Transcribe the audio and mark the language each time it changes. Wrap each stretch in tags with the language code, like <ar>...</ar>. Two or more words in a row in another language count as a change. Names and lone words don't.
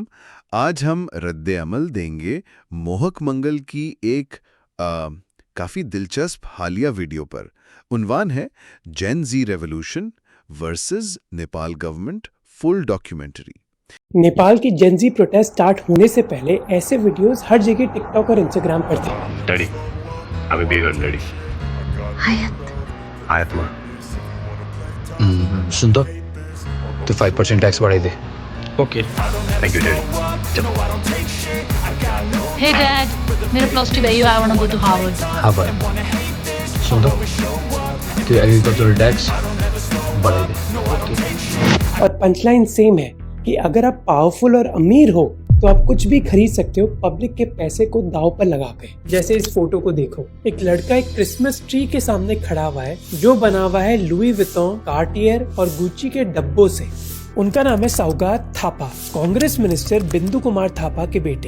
<hi>आज हम रद्द अमल देंगे मोहक मंगल की एक काफ़ी दिलचस्प हालिया वीडियो पर। उन्वान है जेन जी रेवोल्यूशन वर्सेस नेपाल गवर्नमेंट फुल डॉक्यूमेंट्री। नेपाल की जेनजी प्रोटेस्ट स्टार्ट होने से पहले ऐसे वीडियोस हर जगह टिकटॉक और इंस्टाग्राम पर थे।</hi> <ne>डैडी हामी बिहे गर्नु डैडी आयातमा सुन त त्यो 5% ट्याक्स बढाइदे।</ne> <en>OK thank you Daddy Hey Dad,</en> <ne>मेरा</ne> <en>plus two</en> <ne>भयो,</ne> <en>I wanna go to Harvard.</en> <ne>हाँ भाइ सुन त त्यो</ne> <en>agricultural tax</en> <ne>बढाइदे।</ne> <hi>और</hi> <en>punchline same</en> <hi>है कि अगर आप पावरफुल और अमीर हो तो आप कुछ भी खरीद सकते हो पब्लिक के पैसे को दांव पर लगा के। जैसे इस फोटो को देखो, एक लड़का एक क्रिसमस ट्री के सामने खड़ा हुआ है जो बना हुआ है लुई विटॉन, कार्टियर और गुच्ची के डब्बों से। उनका नाम है सौगात थापा, कांग्रेस मिनिस्टर बिंदु कुमार थापा के बेटे।</hi>